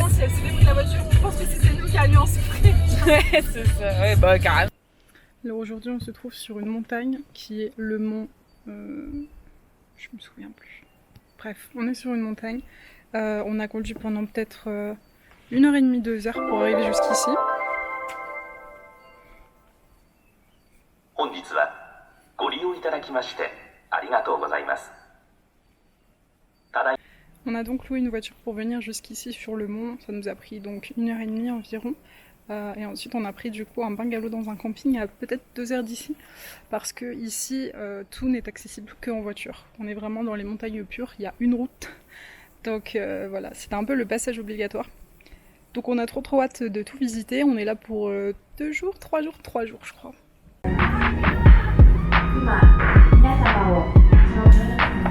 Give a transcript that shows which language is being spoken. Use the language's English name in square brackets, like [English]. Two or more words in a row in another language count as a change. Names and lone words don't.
[French] Vraiment, si elle s'était pris la voiture, je pense que c'était nous qui allions en souffrir. Ouais, c'est ça. Ouais, bah carrément. Alors aujourd'hui, on se trouve sur une montagne qui est le mont... je me souviens plus. Bref, on est sur une montagne. On a conduit pendant peut-être 1h30, 2 heures pour arriver jusqu'ici. [Japanese] 本日はご利用いただきましてありがとうございます。ただい [French] On a donc loué une voiture pour venir jusqu'ici sur le mont. Ça nous a pris donc 1h30 environ. Et ensuite on a pris du coup un bungalow dans un camping à peut-être 2 heures d'ici. Parce que ici tout n'est accessible qu'en voiture. On est vraiment dans les montagnes pures, il y a une route. Donc voilà, c'était un peu le passage obligatoire. Donc on a trop hâte de tout visiter. On est là pour 2 jours, 3 jours, 3 jours je crois. [Japanese] 皆様を長者の